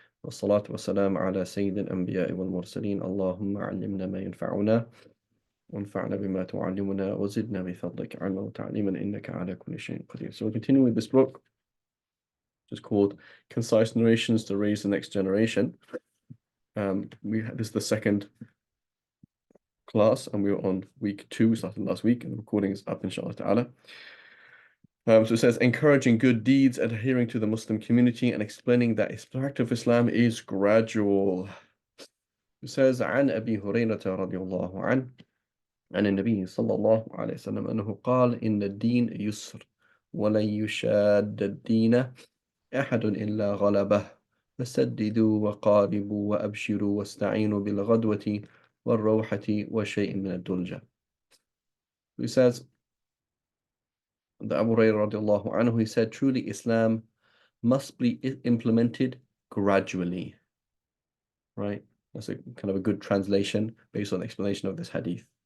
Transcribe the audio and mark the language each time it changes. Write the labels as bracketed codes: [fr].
[ar] والصلاة والسلام على سيد الأنبياء والمرسلين اللهم علمنا ما ينفعنا وانفعنا بما تعلمنا وزدنا بفضلك علما وتعليما إنك على كل شيء قدير. [en] So we're continuing with this book, which is called Concise Narrations to Raise the Next Generation. This is the second class, and we were on week 2, started last week, and the recording is up, inshallah ta'ala. So it says, encouraging good deeds, adhering to the Muslim community, and explaining that its practice of Islam is gradual. It says, [ar] عن أبي هريرة رضي الله عنه عن النبي صلى الله عليه وسلم أنه قال إن الدين يسر ولن يشاد الدين أحد إلا غلبه فسددوا وقاربوا وأبشروا واستعينوا بالغدوة والروحة وشيء من الدلجة. [en] He says, the Abu Hurairah radiallahu anhu, he said, truly Islam must be implemented gradually. Right? That's a kind of a good translation based on the explanation of this hadith.